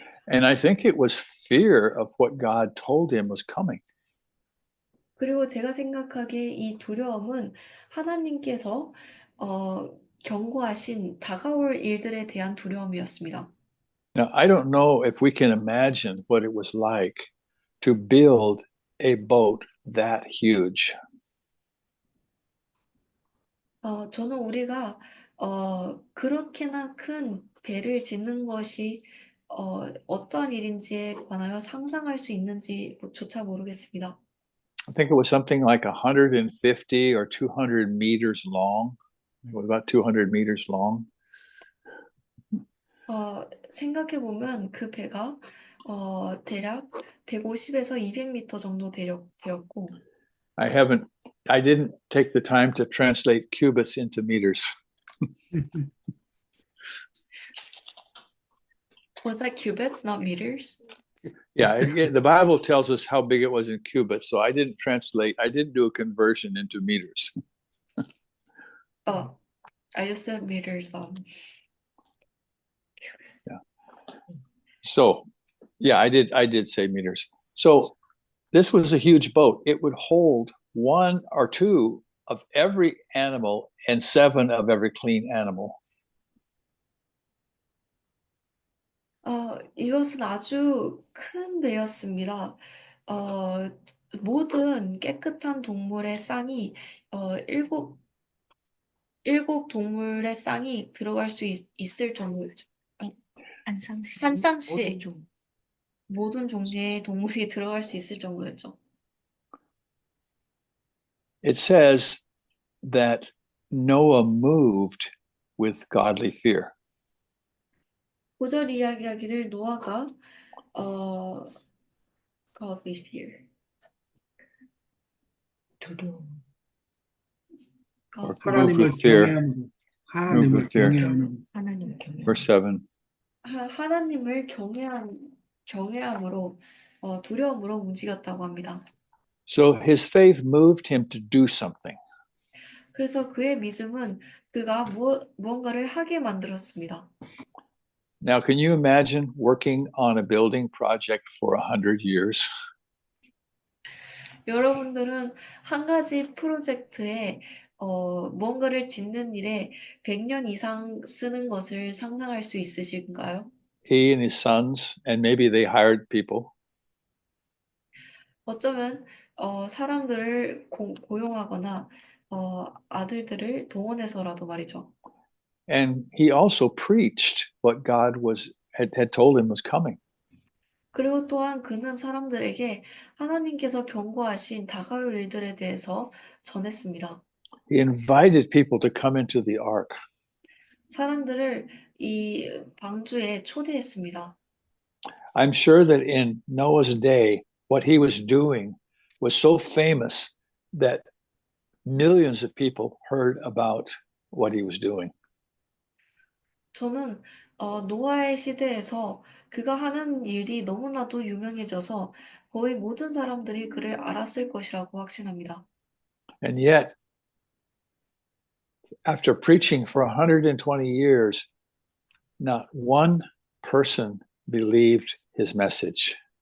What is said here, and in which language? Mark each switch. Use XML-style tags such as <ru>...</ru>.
<en>And I think it was fear of what God told him was coming.</en> <ko>그리고 제가 생각하기에 이 두려움은 하나님께서 경고하신 다가올 일들에 대한 두려움이었습니다.</ko> <en>Now, I don't know if we can imagine what it was like to build a boat that huge.</en> <ko>저는 우리가 그렇게나 큰 배를 짓는 것이 어떠한 일인지에 관하여 상상할 수 있는지조차 모르겠습니다.</ko> <en>I think it was something like 150 or 200 meters long. It was about 200 meters long.</en> <ko>생각해 보면 그 배가 대략 150에서 200m 정도 되었고,</ko> <en>I didn't take the time to translate cubits into meters. Was that cubits, not meters? Yeah, the Bible tells us how big it was in cubits, so I didn't do a conversion into meters. I just said meters. So, yeah, I did say meters. So, this was a huge boat. It would hold 1 or 2 of every animal and 7 of every clean animal.</en> <ko>이것은 아주 큰 배였습니다. 모든 깨끗한 동물의 쌍이 일곱 동물의 쌍이 들어갈 수 있을 정도였죠. 한 쌍씩 모든 종류의 동물이 들어갈 수 있을 정도였죠.</ko> <en>It says that Noah moved with godly fear.</en> <ko>9절 이야기하기를 노아가</ko> <en>godly fear.</en> <ko>두려움.</ko> <en>Or moved</en> <ko>하나님을</ko> <en>with fear.</en> <ko>경외함으로 하나님을</ko> <en>with fear.</en> <ko>경외함으로 하나님을 경외함.</ko> <en>Verse 7.</en> <ko>하나님을 경외함으로 두려움으로 움직였다고 합니다.</ko> <en>So his faith moved him to do something.</en> <ko>그래서 그의 믿음은 그가 무언가를 하게 만들었습니다.</ko> <en>Now, can you imagine working on a building project for 100 years?</en> <ko>여러분들은 한 가지 프로젝트에 무언가를 짓는 일에 100년 이상 쓰는 것을 상상할 수 있으신가요?</ko> <en>He and his sons, and maybe they hired people.</en> <ko>어쩌면 사람들을 고용하거나 아들들을 동원해서라도 말이죠.</ko> <en>And he also preached what God had told him was coming.</en> <ko>그리고 또한 그는 사람들에게 하나님께서 경고하신 다가올 일들에 대해서 전했습니다.</ko> <en>He invited people to come into the ark.</en> <ko>사람들을 이 방주에 초대했습니다.</ko> <en>I'm sure that in Noah's day, what he was doing was so famous that millions of people heard about what he was doing.</en> <ko>저는 노아의 시대에서 그가 하는 일이 너무나도 유명해져서 거의 모든 사람들이 그를 알았을 것이라고 확신합니다.</ko> <en>And yet, after preaching for 120 years, not one person believed his message.</en>